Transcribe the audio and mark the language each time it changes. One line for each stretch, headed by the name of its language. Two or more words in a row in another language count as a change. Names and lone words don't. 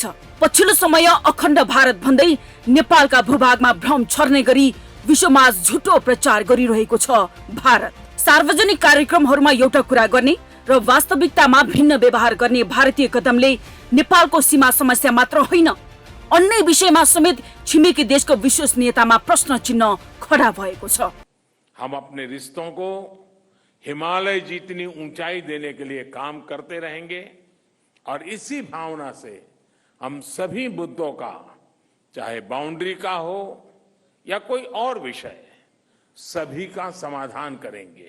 Nepali: पछिल्लो समय अखण्ड भारत भन्दै नेपालका भूभागमा भ्रम छर्ने गरी विश्वमाझ झुटो प्रचार गरिरहेको छ भारत। सार्वजनिक कार्यक्रमहरूमा एउटा कुरा गर्ने र वास्तविकतामा भिन्न व्यवहार गर्ने भारतीय कदमले नेपालको सीमा समस्या मात्र होइन, अन्य विषयमा समेत छिमेकी देशको विश्वसनीयतामा प्रश्न चिन्ह खडा भएको छ।
Hindi: हम अपने रिश्तों को हिमालय जितनी ऊंचाई देने के लिए काम करते रहेंगे और इसी भावना से हम सभी मुद्दों का, चाहे बाउंड्री का हो या कोई और विषय, सभी का समाधान करेंगे।